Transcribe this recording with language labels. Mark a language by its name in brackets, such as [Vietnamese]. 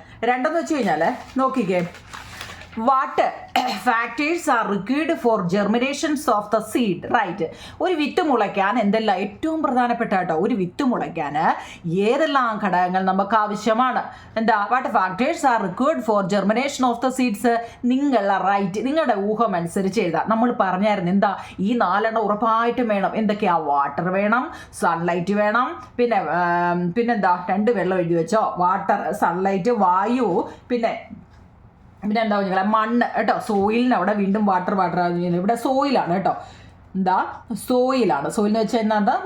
[Malayalam] രണ്ടെന്ന് വെച്ച് കഴിഞ്ഞാൽ നോക്കിക്കേ, [English] what factors are required for germinations of the seed, right? [Malayalam] ഒരു വിത്ത് മുളയ്ക്കാൻ എന്തെല്ലാം ഏറ്റവും പ്രധാനപ്പെട്ട കേട്ടോ, ഒരു വിത്ത് മുളയ്ക്കാൻ ഏതെല്ലാം ഘടകങ്ങൾ നമുക്ക് ആവശ്യമാണ്? [English] what factors are required for germination of the seeds? [Malayalam] നിങ്ങളുടെ ഊഹം അനുസരിച്ച് എഴുതാം. നമ്മൾ പറഞ്ഞായിരുന്നു ഈ 4 ഉറപ്പായിട്ടും വേണം. എന്തൊക്കെയാ? വാട്ടർ വേണം, സൺലൈറ്റ് വേണം, പിന്നെന്താ 2 വെള്ളം എഴുതി വെച്ചോ. വാട്ടർ, സൺലൈറ്റ്, വായു, പിന്നെ എന്താ നിങ്ങളെ മണ്ണ് കേട്ടോ. സോയിലിന് അവിടെ വീണ്ടും വാട്ടർ ഇവിടെ സോയിലാണ് കേട്ടോ. സോയിലാണ്. സോയിലെന്ന് വെച്ചാൽ എന്താ?